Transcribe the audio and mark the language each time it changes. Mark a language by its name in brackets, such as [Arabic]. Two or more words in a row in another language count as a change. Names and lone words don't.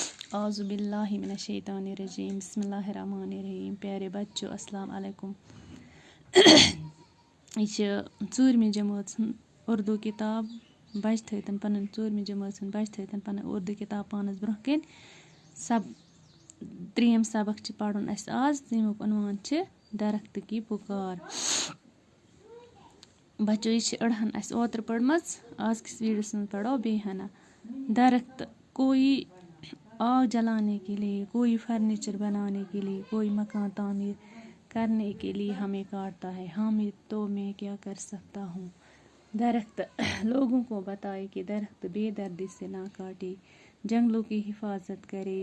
[Arabic] اعوذ باللہ من الشیطان الرجیم بسم اللہ الرحمن الرحیم. [Urdu] پیارے بچوں [Arabic] السلام علیکم. [Kashmiri] یہ ژوٗرمہِ جمٲژ ہُنٛد اُردو کِتاب. بچہِ تھٲیتَن پَنٕنۍ ژوٗرمہِ جمٲژ ہُنٛد بچہِ تھٲیتَن پَنٕنۍ اُردو کِتاب پانَس برونٛہہ کَنۍ. ترٛیٚیِم سبق چھِ پَرُن اَسہِ آز. تَمیُک عنوان چھِ درختہٕ کی پُکار. بچو یہِ چھِ أڑہَن اَسہِ اوترٕ پٔرمٕژ. آزکِس ویٖڈیوَس منٛز پَرو بیٚیہِ ہنا. [Urdu] درخت کوئی آگ جلانے کے لیے, کوئی فرنیچر بنانے کے لیے, کوئی مکان تعمیر کرنے کے لیے ہمیں کاٹتا ہے. تو میں کیا کر سکتا ہوں. درخت لوگوں کو بتائے کہ درخت بے دردی سے نہ کاٹے, جنگلوں کی حفاظت کرے.